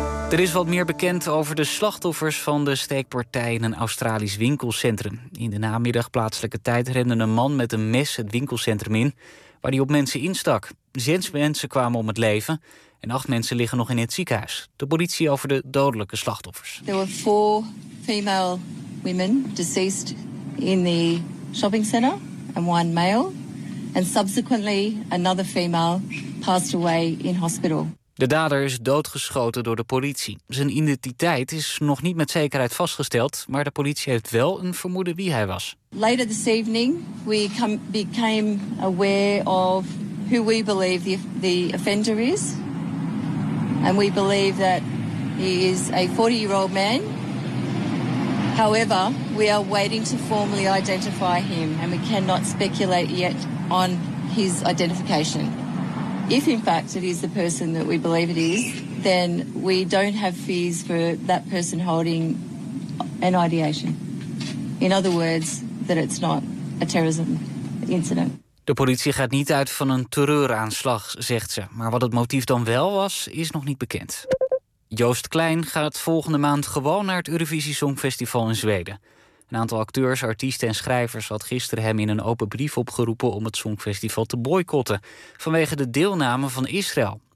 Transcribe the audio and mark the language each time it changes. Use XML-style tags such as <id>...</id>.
<nl>Er is wat meer bekend over de slachtoffers van de steekpartij in een Australisch winkelcentrum. In de namiddag plaatselijke tijd rende een man met een mes het winkelcentrum in, waar hij op mensen instak. 6 mensen kwamen om het leven en 8 mensen liggen nog in het ziekenhuis. De politie over de dodelijke slachtoffers.</nl> <en>There were 4 female women deceased in the shopping center and 1 male. And subsequently another female passed away in hospital.</en> <nl>De dader is doodgeschoten door de politie. Zijn identiteit is nog niet met zekerheid vastgesteld, maar de politie heeft wel een vermoeden wie hij was.</nl> <en>Later this evening we became aware of who we believe the offender is. And we believe that he is a 40-year-old man. However, we are waiting to formally identify him and we cannot speculate yet on his identification. If in fact it is the person that we believe it is, then we don't have fears for that person holding an ideation. In other words, that it's not a terrorism incident.</en> <nl>De politie gaat niet uit van een terreuraanslag, zegt ze. Maar wat het motief dan wel was, is nog niet bekend. Joost Klein gaat volgende maand gewoon naar het Eurovisie Songfestival in Zweden. Een aantal acteurs, artiesten en schrijvers had gisteren hem in een open brief opgeroepen om het Songfestival te boycotten vanwege de deelname van Israël.</nl>